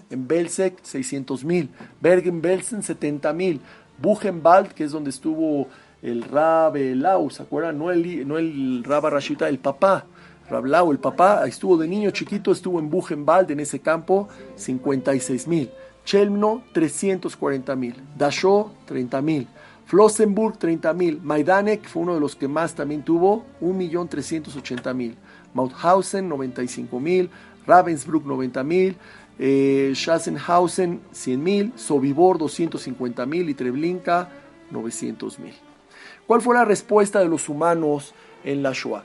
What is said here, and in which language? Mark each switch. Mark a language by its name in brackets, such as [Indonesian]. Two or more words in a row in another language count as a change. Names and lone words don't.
[Spanish] En Belzec, 600.000. Bergen-Belsen, 70.000. Buchenwald, que es donde estuvo el Rab Lau, ¿se acuerdan? No el Rab Rashita, el papá. Rab Lau, el papá, estuvo de niño chiquito, estuvo en Buchenwald, en ese campo, 56.000. Chelmno, 340.000. Dachau, 30.000. Flossenburg, 30.000. Majdanek fue uno de los que más también tuvo, 1.380.000. Mauthausen, 95.000. Ravensbrück, 90.000. Sachsenhausen, 100.000. Sobibor, 250.000. Y Treblinka, 900.000. ¿Cuál fue la respuesta de los humanos en la Shoah?